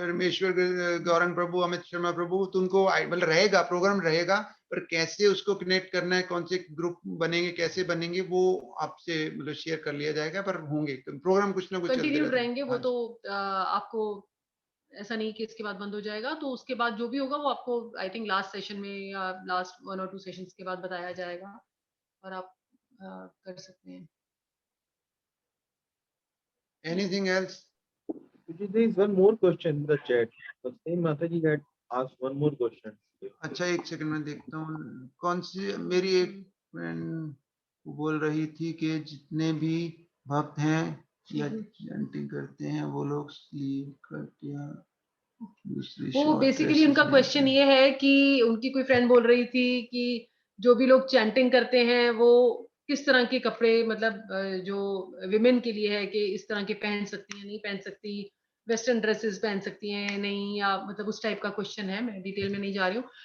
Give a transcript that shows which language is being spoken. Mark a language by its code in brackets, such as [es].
[hi] रमेश्वर गौरंग प्रभु, अमित शर्मा प्रभु, तो उनको मतलब रहेगा, प्रोग्राम रहेगा, पर कैसे उसको कनेक्ट करना है, कौन से ग्रुप बनेंगे, कैसे बनेंगे, वो आपसे मतलब शेयर कर लिया जाएगा, पर होंगे प्रोग्राम कुछ ना कुछ चलते [en] continued [hi] रहते हैं। रहेंगे वो। हाँ जी। तो आपको ऐसा नहीं कि इसके बाद बंद हो जाएगा, तो उसके बाद जो भी होगा वो आपको [en] I think [hi] लास्ट सेशन में या लास्ट 1 और 2 सेशंस के बाद बताया जाएगा, और आप कर सकते हैं। [en] Anything else? There is one more question in the chat. The same Mataji had asked one more question. [hi] अच्छा, एक सेकंड में देखता हूँ कौन सी। मेरी एक फ्रेंड बोल रही थी कि जितने भी भक्त हैं या चैंटिंग करते हैं वो लोग स्लीप करके या दूसरी वो शॉर्ट बेसिकली उनका क्वेश्चन ये है कि उनकी कोई फ्रेंड बोल रही थी कि जो भी लोग चैंटिंग करते हैं वो किस तरह के कपड़े, मतलब जो विमेन के लिए है कि इस तरह के पहन सकती हैं, नहीं पहन सकती, वेस्टर्न ड्रेसेस पहन सकती हैं नहीं, या मतलब उस टाइप का क्वेश्चन है। मैं डिटेल में नहीं जा रही हूँ।